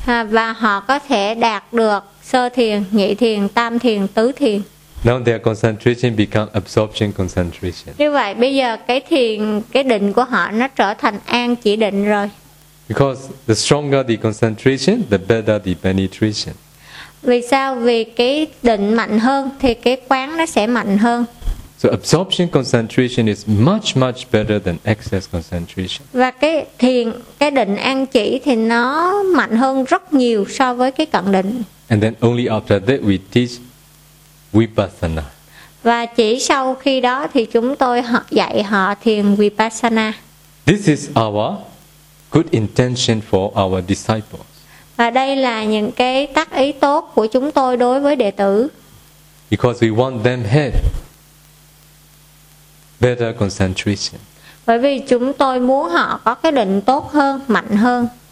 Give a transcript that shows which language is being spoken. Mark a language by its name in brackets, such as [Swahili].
[Vietnamese] Và họ có thể đạt được sơ thiền, nhị thiền, tam thiền, tứ thiền. [English] Now their concentration become absorption concentration. [Vietnamese] Như vậy bây giờ cái thiền, cái định của họ nó trở thành an chỉ định rồi. [English] Because the stronger the concentration, the better the penetration. [Vietnamese] Vì sao? Vì cái định mạnh hơn thì cái quán nó sẽ mạnh hơn. [English] So absorption concentration is much much better than excess concentration. [Vietnamese] Và cái thiền, cái định an chỉ thì nó mạnh hơn rất nhiều so với cái cận định. [English] And then only after that we teach Vipassana. [Vietnamese] Và chỉ sau khi đó thì chúng tôi dạy họ thiền Vipassana. [English] This is our good intention for our disciples. [Vietnamese] Và đây là những cái tác ý tốt của chúng tôi đối với đệ tử. [English] Because we want them have better concentration. [Vietnamese] Bởi vì chúng tôi muốn họ có cái định tốt hơn, mạnh hơn.